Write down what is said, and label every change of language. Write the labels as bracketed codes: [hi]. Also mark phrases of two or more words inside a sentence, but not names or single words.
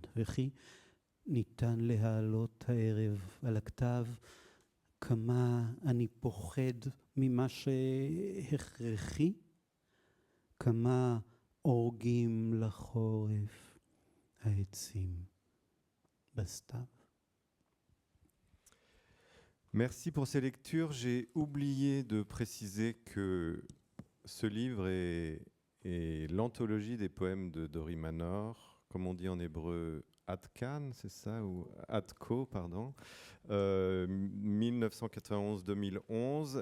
[he] וכי ניתן להעלות הערב על הכתב כמה אני פוחד ממה שהכרחי, כמה אורגים לחורף העצים בסתיו. [fr] Merci pour ces lectures. J'ai oublié de préciser que ce livre est l'anthologie des poèmes de Dori Manor, comme on dit en hébreu, Atkan, c'est ça, ou Atko, pardon, 1991-2011.